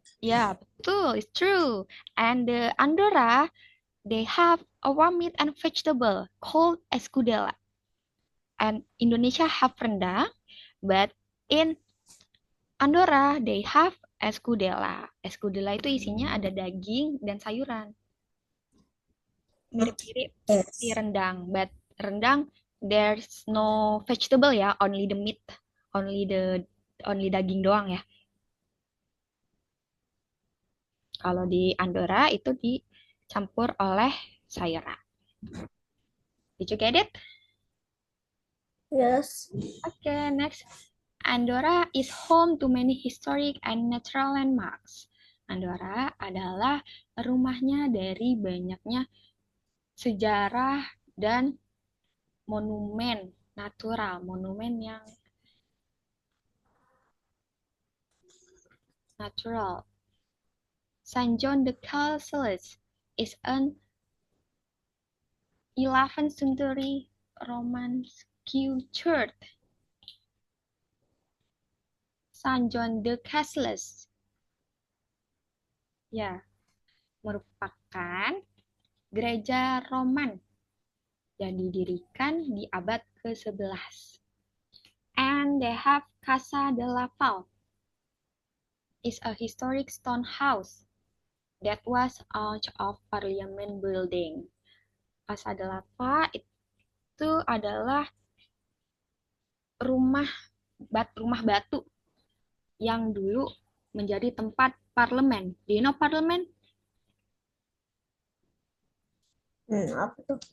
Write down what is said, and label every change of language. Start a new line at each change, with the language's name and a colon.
English: Yeah,
Indonesian: betul.
English: It's true. And the Andorra, they have a warm meat and vegetable called escudella. And Indonesia have rendang, but in Andorra they have escudella.
Indonesian: Escudella itu isinya ada daging dan sayuran. Mirip-mirip seperti
English: Yes. rendang, but rendang there's no vegetable ya, only the meat, only the
Indonesian: daging doang ya. Kalau di Andorra itu dicampur oleh sayuran.
English: Did you get it? Yes. Okay, next. Andorra is home to many historic and natural landmarks.
Indonesian: Andorra adalah rumahnya dari banyaknya sejarah dan monumen natural, monumen yang natural.
English: St. John the Castles is an 11th century Roman church.
Indonesian: St. John the Castles, ya, merupakan gereja Roman yang didirikan di abad ke-11.
English: And they have Casa de la Val, is a historic stone house that was out of Parliament building.
Indonesian: Casa de la Val itu adalah rumah batu yang dulu menjadi tempat parlemen.
English: Do you know parlemen?
Indonesian: Apa tuh?